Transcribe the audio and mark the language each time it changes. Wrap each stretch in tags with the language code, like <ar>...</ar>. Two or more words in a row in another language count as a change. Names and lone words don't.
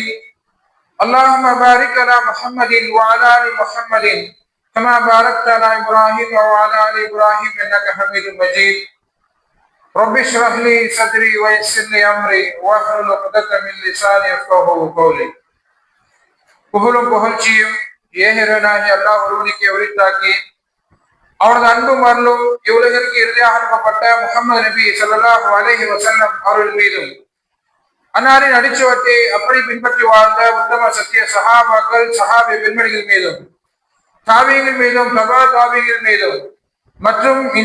<ar>اللهم بارك على محمد وعلى آل محمد كما باركت على إبراهيم وعلى آل إبراهيم إنك حميد مجيد. رب اشرح لي صدري ويسر لي أمري واحلل عقدة من لساني يفقهوا قولي.</ar> <ta>புகழும் புகழ்ச்சியும் ஏகனாகிய அல்லாஹ் ஒருவனுக்கு உரித்தாக்கி அவரது அன்பும் அருளும் இவ்வுலகிற்கு இறுதியாக அனுப்பப்பட்ட முஹம்மது நபி</ta> <ar>صلى الله عليه وسلم</ar> <ta>அவர்கள் மீதும் அன்னாரின் அடிச்சுவட்டை அப்படி பின்பற்றி வாழ்ந்த உத்தம சத்திய சஹாபாக்கள் சஹாபி பெண்மணிகள் மீதும் தாபியங்கள் மீதும் தபா தாபியங்கள் மீதும் மற்றும் இந்த</ta>